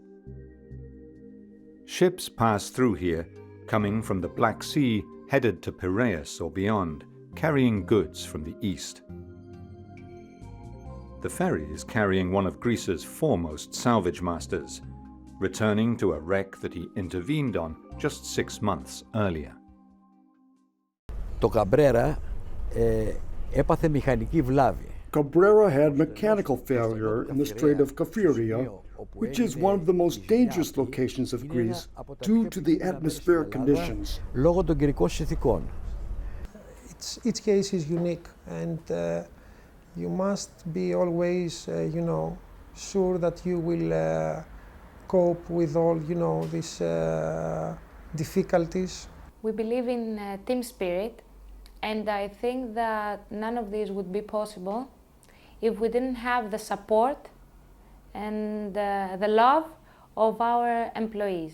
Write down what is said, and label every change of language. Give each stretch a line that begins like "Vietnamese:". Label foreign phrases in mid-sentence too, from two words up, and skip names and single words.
English: Ships pass through here, coming from the Black Sea, headed to Piraeus or beyond, carrying goods from the east. The ferry is carrying one of Greece's foremost salvage masters, returning to a wreck that he intervened on just 6 months earlier.
Greek: Το Cabrera έπαθε μηχανική βλάβη.
English: Cabrera had mechanical failure in the Strait of Cabrera, which is one of the most dangerous locations of Greece due to the atmospheric conditions.
Greek: Λόγω των καιρικών συνθηκών.
English: Each case is unique, and you must be always, sure that you will cope with all, these difficulties. We believe in team spirit, and I think that none of this would be possible if we didn't have the support and the love of our employees.